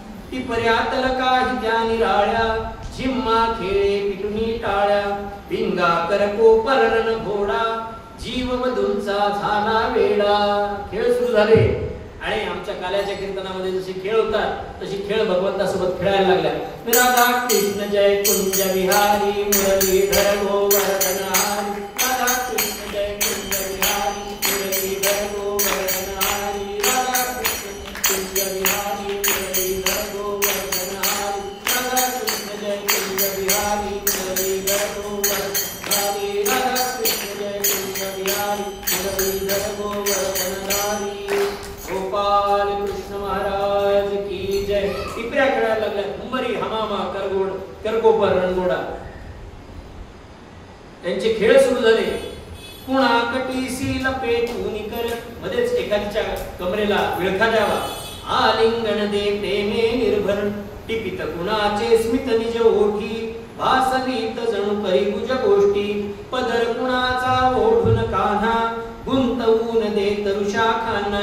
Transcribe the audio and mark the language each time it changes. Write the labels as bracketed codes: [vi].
[mr] टिपर्यातल काही त्या निराळ्या झिम्मा खेळे पिटुनी टाळ्या, पिंगा करको पररण घोडा जीव मधूंचा झाला वेडा. खेळ सुरू झाले आणि आमच्या काल्याच्या कीर्तनामध्ये जसे खेळ होतात तशी खेळ भगवंतासोबत खेळायला लागल्या. [hi] राधा कृष्ण जय कुंज विहारी मुरलीधर गोवर्धन हरी, राधा कृष्ण जय कुंज विहारी मुरलीधर गोवर्धन हरी, राधा कृष्ण कुंज विहारी मुरलीधर गोवर्धन हरी, राधा कृष्ण जय कुंज विहारी मुरलीधर गोवर्धन हरी, राधा कृष्ण जय कुंज विहारी मुरलीधर गोवर्धन हरी. गोपाल कृष्ण महाराज की जय. [mr] टिपऱ्या खेळायला लागल्या, हुंबरी हमामा करकोपर रणगोडा, त्यांचे खेळ सुरू झाले. कुणा कटीसी लपेटून कर, मध्येच एखाद्याच्या कमरेला विळखा द्यावा, आलिंगन दे प्रेमे निर्भर, टिपित कुणाचे स्मित निज ओठी, भासवीत जणू करी गुज गोष्टी, पदर कुणाचा ओढून कान्हा, गुंतवून दे तरुषा खाना.